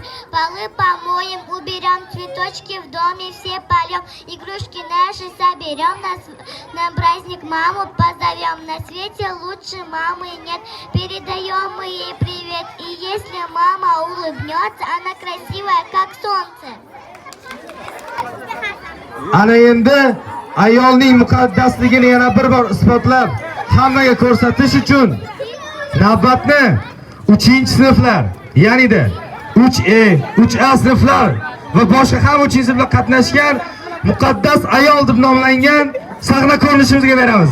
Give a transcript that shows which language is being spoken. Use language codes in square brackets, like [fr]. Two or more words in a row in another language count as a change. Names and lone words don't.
[ru] Полы помоем, уберем, цветочки в доме все полем. Игрушки наши соберем, на праздник маму позовем. На свете лучше мамы нет, передаем мы ей привет. И если мама улыбнется, она красивая, как солнце. [uz] Ana endi ayolning muqaddasligini yana bir bor isbotlab, hammaga ko'rsatish uchun navbatni 3-sinflar, ya'ni-da 3E, 3A sinflar va boshqa ham 3-sinflar qatnashgan muqaddas ayol deb nomlangan sahna ko'rinishimizga beramiz.